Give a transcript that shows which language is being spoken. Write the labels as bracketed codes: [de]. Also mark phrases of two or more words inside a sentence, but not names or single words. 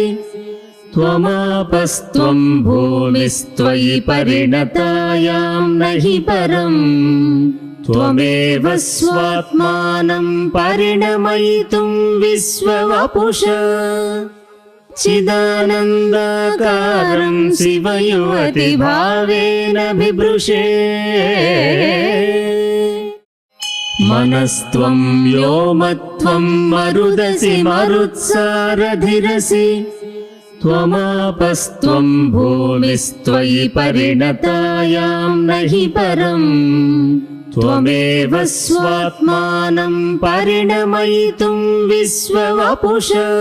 [sa] త్వమాపస్త్వం భూమిస్త్వయి పరిణతాయాం నహి పరం త్వమేవ స్వాత్మానం పరిణమయితుం విశ్వవపుష చిదానందకారం శివయువతి భావేన బిభృషే. मनस्त्वं व्योमत्वं मरुदसि मरुत्सारधिरसि त्वमापस्त्वं भूमिस्त्वयि परिणतायां नहि परम् त्वमेव स्वात्मानं परिणमयितुं विश्ववपुष